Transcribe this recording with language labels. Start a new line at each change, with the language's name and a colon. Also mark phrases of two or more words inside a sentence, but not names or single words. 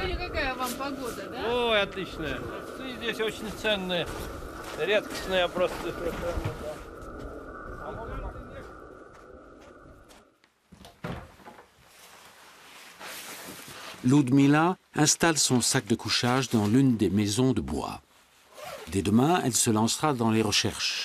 Russian: Сегодня какая вам погода, да? Ой, отличная. Здесь очень ценные, редкостные просто.
French: Ludmila installe son sac de couchage dans l'une des maisons de bois. Dès demain, elle se lancera dans les recherches.